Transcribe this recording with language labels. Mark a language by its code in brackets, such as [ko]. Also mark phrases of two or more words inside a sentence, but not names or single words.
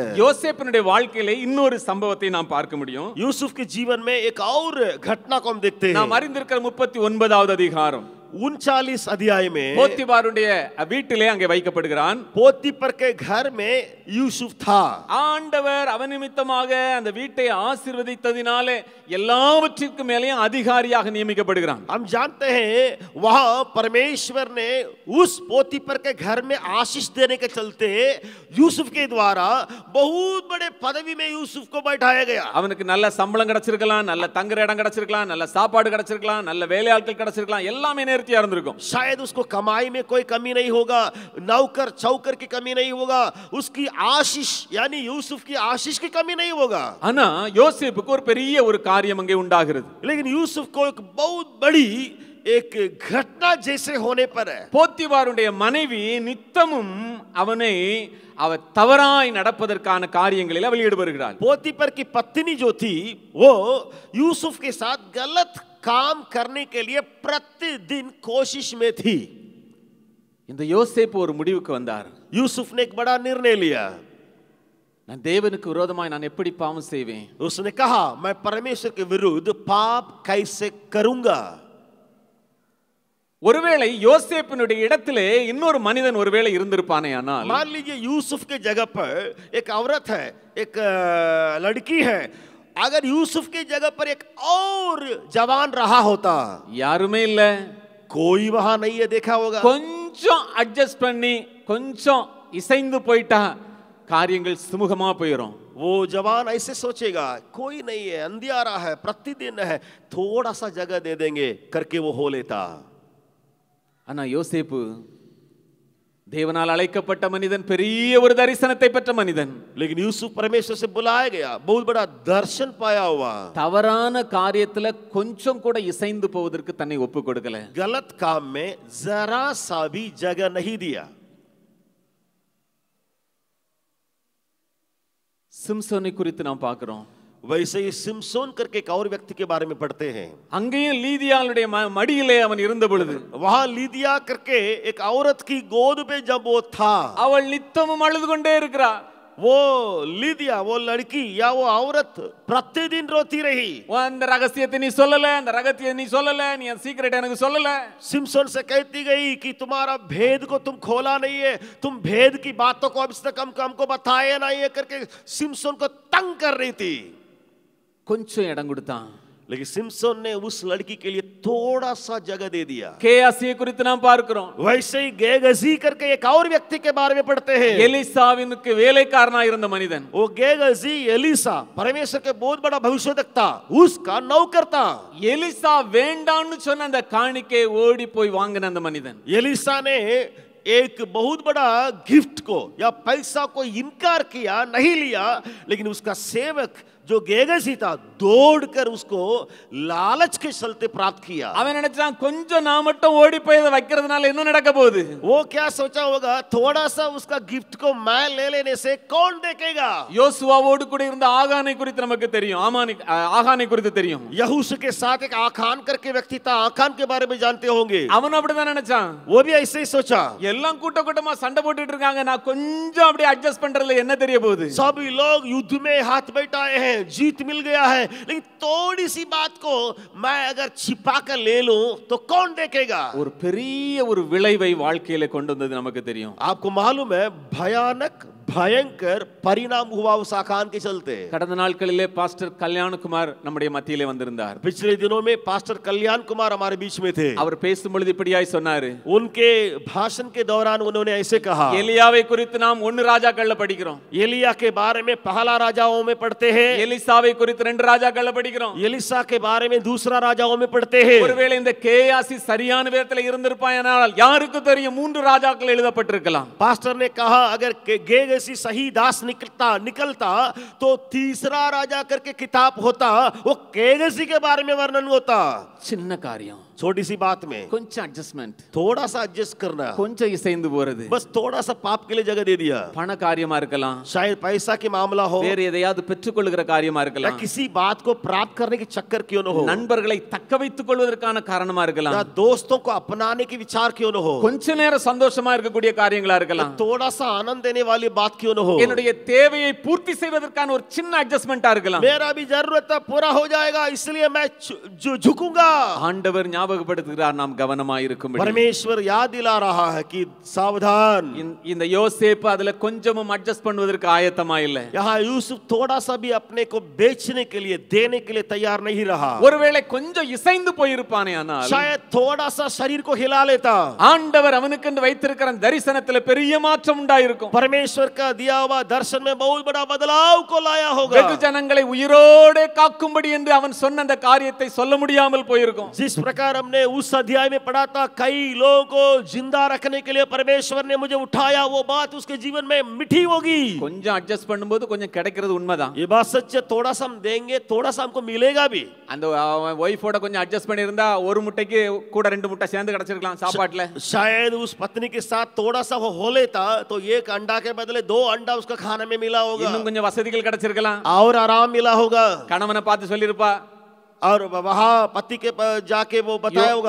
[ta] யோசேப்பினுடைய வாழ்க்கையிலே இன்னொரு சம்பவத்தை நாம் பார்க்க முடியும். [hi] यूसुफ के जीवन में एक और घटना को हम देखते हैं. [ta] நாம் அறிந்திருக்கிற 39வது அதிகாரம் [hi] 39 अध्याय में [ta] போத்திபாருடைய வீட்டிலே அங்கே வைக்கப்படுகிறான். [hi] पोतीपर के घर में यूसुफ था. [ta] ஆண்டவர் அவன் நிமித்தமாக அந்த வீட்டை ஆசீர்வதித்ததினாலே எல்லாவற்றிற்கும் மேலேயும் அதிகாரியாக நியமிக்கப்படுகிறான். [hi] हम जानते हैं वहां परमेश्वर ने उस पोतीपर के घर में आशीष देने के चलते यूसुफ के द्वारा बहुत बड़े पदवी में यूसुफ को बैठाया गया. [ta] அவனுக்கு நல்ல சம்பளம் கிடைச்சிருக்கலாம், நல்ல தங்குற இடம் கிடைச்சிருக்கலாம், நல்ல சாப்பாடு கிடைச்சிருக்கலாம், நல்ல வேலையாட்கள் கிடைச்சிருக்கலாம், எல்லாமே நேர்த்தியா இருந்திருக்கும். [hi] शायद उसको कमाई में कोई कमी नहीं होगा, नौकर चौकर की कमी नहीं होगा, उसकी आशीष यानी यूसुफ की आशीष की कमी नहीं होगा. [ta] ஆனா யோசேப்புக்கு ஒரு பெரிய ஒரு காரியம் அங்கே உண்டாகிறது. [hi] लेकिन यूसुफ को एक बहुत बड़ी एक घटना जैसे होने पर है. [ta] போத்திபாருடைய மனைவி நித்தமும் அவனை அவர் தவறாய் நடப்பதற்கான காரியங்களில் அவள் ஈடுபடுகிறாள். [hi] पोतीपर की पत्नी जो थी वो यूसुफ के साथ गलत काम करने के लिए प्रतिदिन कोशिश में थी. [ta] இந்த யோசேப்பு ஒரு முடிவுக்கு வந்தார். [hi] यूसुफ ने एक बड़ा निर्णय लिया. [ta] நான் தேவனுக்கு விரோதமாய் நான் எப்படி பாவம் செய்வேன்? [hi] उसने कहा मैं परमेश्वर के विरुद्ध पाप कैसे करूंगा. [ta] ஒருவேளை யோசேப்பினுடைய இடத்திலே இன்னொரு மனிதன் ஒருவேளை இருந்திருப்பானே ஆனால், [hi] मान लीजिए यूसुफ के जगह पर एक औरत है, एक लड़की है, अगर यूसुफ की जगह पर एक और जवान रहा होता, [ta] யாருமே இல்ல, [hi] कोई वहां नहीं है, देखा होगा, [ta] கொஞ்சம் அட்ஜஸ்ட் பண்ணி கொஞ்சம் இசைந்து போயிட்டா காரியங்கள் சுமூகமா போயிடும். [hi] वो जवान ऐसे सोचेगा कोई नहीं है, अंधियारा है, प्रतिदिन है, थोड़ा सा जगह दे देंगे करके वो हो लेता. [ta] ஆனா யோசேப்பு தேவனால் அழைக்கப்பட்ட மனிதன், பெரிய ஒரு தரிசனத்தை பெற்ற மனிதன். [hi] लेकिन यूसुफ परमेश्वर से बुलाया गया, बहुत बड़ा दर्शन पाया हुआ, [ta] தவறான காரியத்துல கொஞ்சம் கூட இசைந்து போவதற்கு தன்னை ஒப்பு கொடுக்கல. [hi] गलत काम में जरा सा भी जगह नहीं दिया. [ta] சிம்சோனை குறித்து நாம் பார்க்கிறோம். [hi] वैसे ही सिमसोन करके एक और व्यक्ति के बारे में पढ़ते हैं. [ta] அங்கேயும் லீதியாளுடைய மடியிலே அவன் இருந்த பொழுது, [hi] वहां लीदिया करके एक औरत की गोद पे जब वो था, [ta] அவள் நித்தமும் அழுது கொண்டே இருக்கிறாள். [hi] वो लीदिया, वो लड़की या वो औरत प्रतिदिन रोती रही. [ta] அந்த ரகசியத்தை நீ சொல்லல, அந்த ரகசியத்தை நீ சொல்லல, நீ அந்த சீக்ரெட் எனக்கு சொல்லல. [hi] सिमसोन से कहती गई कि तुम्हारा भेद को तुम खोला नहीं है, तुम भेद की बातों को अब तक हमको बताया नहीं है करके सिमसोन को तंग कर रही थी. [ta] கொஞ்சம் இடம் கொடுத்தான். [hi] लेकिन सिमसोन ने उस लड़की के लिए थोड़ा सा जगह दे दिया. [ta] கேயாசியை குறித்து நாம் பார்க்கிறோம். [hi] वैसे ही गेगजी करके एक और व्यक्ति के बारे में पढ़ते हैं. [ta] எலிசாவினுக்கு வேலைக்காரனா இருந்த மனிதன். [hi] वो गेगजी एलिसा परमेश्वर के बहुत बड़ा भविष्यवक्ता, उसका नौकर था. [ta] எலிசா வேண்டான்னு சொன்ன அந்த காணிக்கை ஓடி போய் வாங்கின அந்த மனிதன். [hi] एलिसा ने एक बहुत बड़ा गिफ्ट को या पैसा को इनकार किया, नहीं लिया, लेकिन उसका सेवक जो गेगसी था दौड़कर उसको लालच के चलते प्राप्त किया। [ta] அவன் நினைச்சான் கொஞ்சம் நான் மட்டும் ஓடி போய் இதை வைக்கிறதுனால என்ன நடக்க போகுது? [hi] वो क्या सोचा होगा, थोड़ा सा उसका गिफ्ट को मैं ले लेने से कौन देखेगा। [ta] யோசுவாவோடு கூட இருந்த ஆகானை குறித்து நமக்கு தெரியும், ஆகானை குறித்து தெரியும்। [hi] यहूशू के साथ एक आखान करके व्यक्ति था, आखान के बारे में जानते होंगे। [ta] அவன் அப்படிதான் நினைச்சான், [hi] वो भी ऐसे ही सोचा, [ta] எல்லாம் கூட்ட கூட்டமா சண்டை போட்டுட்டு இருக்காங்க, நான் கொஞ்சம் அப்படியே அட்ஜஸ்ட் பண்றதுல என்ன தெரிய போகுது? [hi] सभी लोग युद्ध में हाथ बैठाए हैं, जीत मिल गया है, लेकिन थोड़ी सी बात को मैं अगर छिपा कर ले लूं तो कौन देखेगा। [ta] ஒரு பெரிய ஒரு விளைவை வாழ்க்கையில கொண்டு வந்தது நமக்கு தெரியும்। [hi] आपको मालूम है भयानक भयंकर परिणाम हुआ उस आखान के चलते। [ta] கடந்த நாட்களிலே பாஸ்டர் கல்யாணகுமார் நம்முடைய மத்தியிலே வந்திருந்தார்। [hi] पिछले दिनों में पास्टर कल्याण कुमार हमारे बीच में थे। [ta] அவர் பேசும்பொழுது இப்படியாய் சொன்னாரு, [hi] उनके भाषण के दौरान उन्होंने ऐसे कहा, [ta] எலியாவை குறித்து நாம் 1 ராஜாக்கள்ல படிக்கிறோம், [hi] एलिया के बारे में पहला राजाओं में पढ़ते हैं, [ta] எலிசாவை குறித்து 2 ராஜாக்கள்ல படிக்கிறோம், [hi] एलिसा के बारे में दूसरा राजाओं में पढ़ते हैं। [ta] ஒருவேளை இந்த கேயாசி சரியான விதத்துல இருந்திருப்பாயானால் யாருக்கு தெரியும் 3 ராஜாக்கள் எழுதப்பட்டிருக்கலாம்। [hi] पास्टर ने कहा अगर गेगसी सही दास निकलता तो तीसरा राजा करके किताब होता, वो गेगसी के बारे में वर्णन होता। [ta] சின்ன காரியம், [hi] छोटी सी बात में [ta] கொஞ்சம் அட்ஜஸ்ட்மெண்ட், [hi] थोड़ा सा एडजस्ट करना, [ta] கொஞ்சம் இசைந்து போறது, [hi] बस थोड़ा सा पाप के लिए जगह दे दिया। [ta] பண காரியமா இருக்கலாம், [hi] शायद पैसा के मामला हो, [ta] வேற எதையாவது பெற்றுக்கொள்ளுகிற காரியமா [hi] या [ta] இருக்கலாம், [hi] किसी बात को प्राप्त करने के चक्कर क्यों न हो, [ta] நண்பர்களை தக்க வைத்துக் கொள்வதற்கான காரணமா [hi] या [ta] இருக்கலாம், [hi] दोस्तों को अपनाने की विचार क्यों न हो, [ta] கொஞ்ச நேரம் சந்தோஷமா இருக்கக்கூடிய காரியங்களா இருக்கலாம், [hi] थोड़ा सा आनंद देने वाली बात क्यों न हो, [ta] என்னுடைய தேவையை பூர்த்தி செய்வதற்கான ஒரு சின்ன அட்ஜஸ்ட்மெண்டா இருக்கலாம்। [hi] मेरा भी जरूरत पूरा हो जाएगा इसलिए मैं झुकूंगा। [ta] ஆண்டவர் ஞாபகப்படுத்துகிறார் நாம் கவனமாய் இருக்கும்படி। [hi] परमेश्वर याद दिला रहा है कि सावधान। [ta] இந்த யோசேப்பு அதுல கொஞ்சமும் அட்ஜஸ்ட் பண்ணுவதற்கு ஆயத்தமா இல்ல। [hi] यहाँ यूसुफ थोड़ा सा भी अपने को बेचने के लिए देने के लिए तैयार नहीं रहा। [ta] ஒருவேளை கொஞ்சம் இசைந்து போயிருப்பானே, ஆனால் [hi] शायद थोड़ा सा शरीर को हिला लेता, [ta] ஆண்டவர் அவனுக்கு வைத்திருக்கிற தரிசனத்துல பெரிய மாற்றம் உண்டாயிருக்கும்। [hi] परमेश्वर का दिया हुआ दर्शन में बहुत बड़ा बदलाव को लाया होगा। [ta] வெகு ஜனங்களை உயிரோடு காக்கும்படி என்று அவன் சொன்ன அந்த காரியத்தை சொல்ல முடியாமல் போயிருக்கும்। [hi] जिस प्रकार हमने उस अध्याय में पढ़ा था, कई लोगों को जिंदा रखने के लिए परमेश्वर ने मुझे उठाया, वो बात उसके जीवन में मिठी होगी। [ta] கொஞ்சம் அட்ஜஸ்ட் பண்ணும்போது கொஞ்சம் கிடைக்கிறது உண்மைதான்। [hi] ये बात सच है, थोड़ा सा हम देंगे थोड़ा सा हमको मिलेगा भी। [ta] அந்த ஒய்ஃபோட கொஞ்சம் அட்ஜஸ்ட் பண்ணி இருந்தா ஒரு முட்டைக்கு கூட 2 முட்டை சேர்ந்து கிடைச்சிருக்கலாம் சாப்பாட்டுல। [hi] शायद उस पत्नी के साथ थोड़ा सा वो हो लेता तो एक अंडा के बदले 2 अंडा उसका खाने में मिला होगा, [ta] இன்னும் கொஞ்சம் வசதிகள் கிடைச்சிருக்கலாம், [hi] और आराम मिला होगा, [ta] கணவனை பார்த்து சொல்லிருப்பா, [hi] और वहां पति के जाके वो बताया होगा